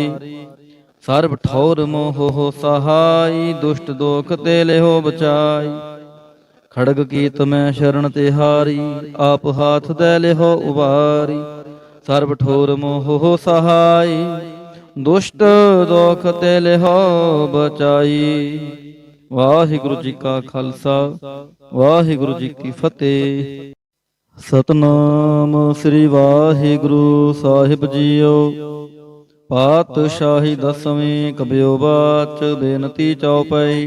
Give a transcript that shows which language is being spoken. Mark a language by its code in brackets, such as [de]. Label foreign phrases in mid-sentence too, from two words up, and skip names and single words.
[pa] ਸਰਬ ਠੌਰ ਮੋਹ ਹੋ ਸਹਾਇ, ਦੁਸ਼ਟ ਦੋਖ ਤੇ ਲਿਹੋ ਬਚਾਈ। ਖੜਗ ਕੀਤ ਮੈਂ ਸ਼ਰਣ ਤਿਹਾਰੀ, ਆਪ ਹਾਥ ਦੈ ਲਿਹੋ ਉਬਾਰੀ। ਸਰਬ ਠੋਰ ਮੋਹ ਹੋ ਸਹਾਇ, ਦੁਸ਼ਟ ਦੋਖ ਤੇ ਲਿਹੋ ਬਚਾਈ। ਵਾਹਿਗੁਰੂ ਜੀ ਕਾ ਖਾਲਸਾ, ਵਾਹਿਗੁਰੂ ਜੀ ਕੀ ਫਤਿਹ। ਸਤਨਾਮ ਸ੍ਰੀ ਵਾਹਿਗੁਰੂ ਸਾਹਿਬ ਜੀਓ। ਪਾਤਸ਼ਾਹੀ ਦਸਵੀਂ ਕਬਿਓ ਬਾਚ, ਬੇਨਤੀ ਚਉਪਈ।